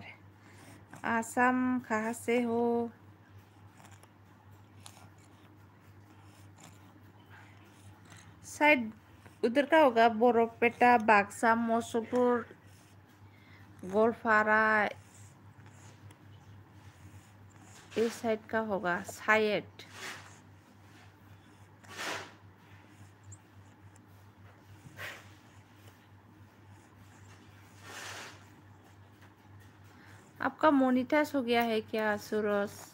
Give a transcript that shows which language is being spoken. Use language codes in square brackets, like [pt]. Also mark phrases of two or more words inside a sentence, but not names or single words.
[hi] आसाम कहाँ से हो? शायद उधर का होगा बोरोपेटा बाक्सा मौसुपुर गोलपारा इस साइड का होगा शायद। आपका मोनिटाइज हो गया है क्या सूरज?